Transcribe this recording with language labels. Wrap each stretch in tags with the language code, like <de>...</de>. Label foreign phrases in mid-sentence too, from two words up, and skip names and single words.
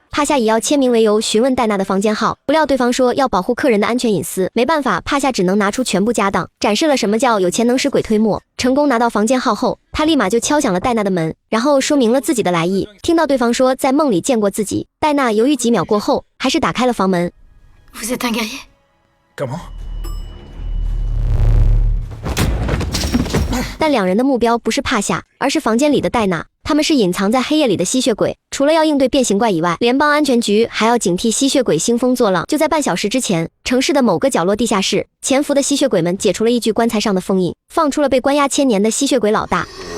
<zh>帕夏以要签名为由询问戴娜的房间号，不料对方说要保护客人的安全隐私。没办法，帕夏只能拿出全部家当，展示了什么叫有钱能使鬼推磨。成功拿到房间号后，他立马就敲响了戴娜的门，然后说明了自己的来意。听到对方说在梦里见过自己，戴娜犹豫几秒过后，还是打开了房门。</zh> <fr>Vous êtes un guerrier? Comment?</fr> <zh>但两人的目标不是帕夏，而是房间里的戴娜。他们是隐藏在黑夜里的吸血鬼，除了要应对变形怪以外，联邦安全局还要警惕吸血鬼兴风作浪。就在半小时之前，城市的某个角落地下室，潜伏的吸血鬼们解除了一具棺材上的封印，放出了被关押1000年的吸血鬼老大。</zh>